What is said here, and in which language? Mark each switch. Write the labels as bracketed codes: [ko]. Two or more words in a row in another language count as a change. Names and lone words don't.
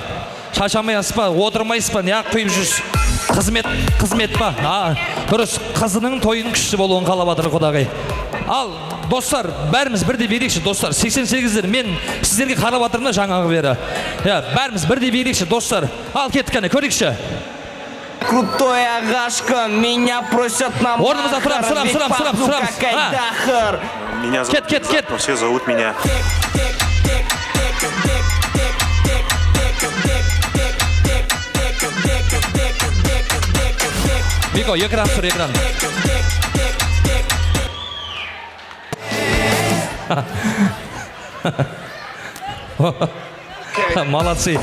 [kk] Шашамайсыз ба? Отырмайсыз ба? Неғып құйып жүрсіз? Қызмет па? Дұрыс, қызының тойының күшті болуын қалап жатыр құдағай. Ал, достар, бәріміз бірдей берейікші, достар. 88-дер, мен сіздерге қарап жатырмын да жаңағы бері. Бәріміз бірдей берейікші, достар. Ал, кеттік қане, көрейікші. [ru] Крутой агашка, меня просят на [kk] Орнымызда тұрамыз. [ru] Меня зовут, все зовут меня. [kk] Вико, экран тұр, экран. Молодцы.